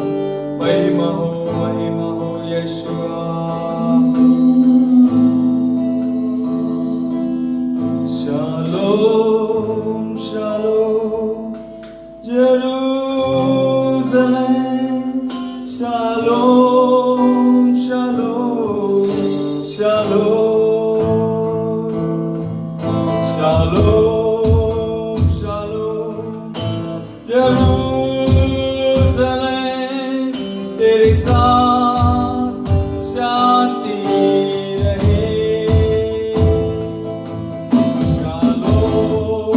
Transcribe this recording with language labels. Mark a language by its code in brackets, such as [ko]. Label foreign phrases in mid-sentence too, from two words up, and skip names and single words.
[hi] महिमा हो यीशुआ। [he] שלום, שלום, ירושלים. שלום, שלום, שלום. שלום, שלום, [hi] Jerusalem, तेरे साथ शांति रहे। [he] Shalom,